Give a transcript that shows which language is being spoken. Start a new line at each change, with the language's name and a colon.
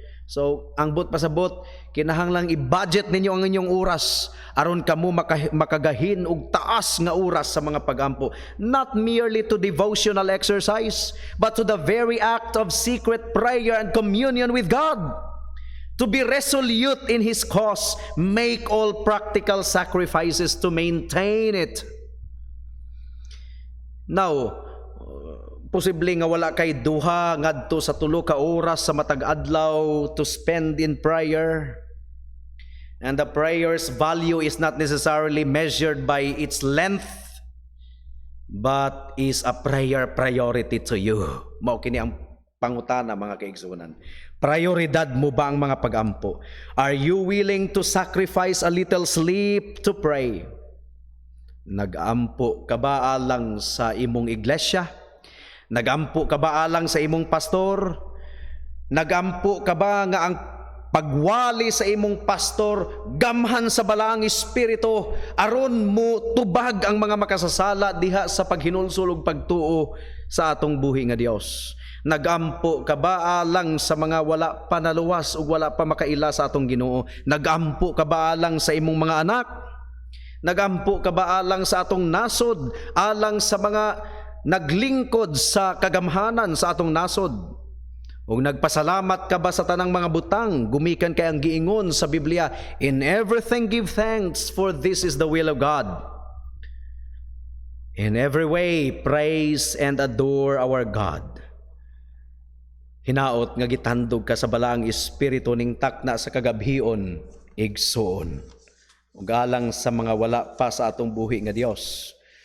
Cebuano: So, ang but pasabot, kinahanglang i-budget ninyo ang inyong oras aron kamo makagahin og taas nga oras sa mga pag-ampo.
English: Not merely to devotional exercise, but to the very act of secret prayer and communion with God. To be resolute in His cause, make all practical sacrifices to maintain it.
Cebuano: Now, posible nga wala kay duha ngadto sa 3 ka oras sa matag adlaw
English: to spend in prayer. And the prayer's value is not necessarily measured by its length, but is a prayer priority to you.
Cebuano: Mao kini ang pangutana, mga kaigsunan. Prioridad mo ba ang mga pag-ampo?
English: Are you willing to sacrifice a little sleep to pray?
Cebuano: Nag-ampo ka ba alang sa imong iglesia? Nag-ampo ka ba alang sa imong pastor? Nag-ampo ka ba nga ang pagwali sa imong pastor gamhan sa balaang espiritu aron mo tubag ang mga makasasala diha sa paghinulsol ug pagtuo sa atong buhi nga Dios? Nagampo ka ba alang sa mga wala pa naluwas ug wala pa makaila sa atong Ginoo? Nagampo ka ba alang sa imong mga anak? Nagampo ka ba alang sa atong nasod, alang sa mga naglingkod sa kagamhanan sa atong nasod? Ug nagpasalamat ka ba sa tanang mga butang? Gumikan kay ang giingon sa Biblia,
English: in everything give thanks, for this is the will of God. In every way praise and adore our God.
Cebuano: Hinaot nga gitandog ka sa balaang espiritu ning takna sa kagabhion, igsoon. Ug alang sa mga wala pa sa atong buhi nga Dios.